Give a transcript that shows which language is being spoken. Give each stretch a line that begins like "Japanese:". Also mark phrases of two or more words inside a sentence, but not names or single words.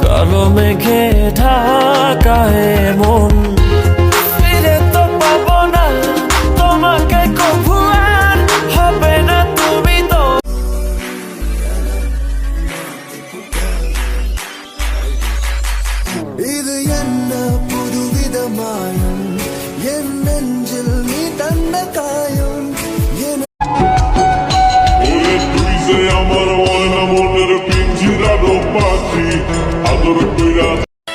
Bangla: কালো মেঘে ঢাকা মন, ফিরে তো পাবো না তোমাকে কভু, আর হবে না তুমি তো।
Tamil: இது என்ன புதுவிதமாயம், என் நெஞ்சில் நீ தந்த காயம்.
Bangla: আমার মনের পিঞ্জিরারও পাখি আদর কইরা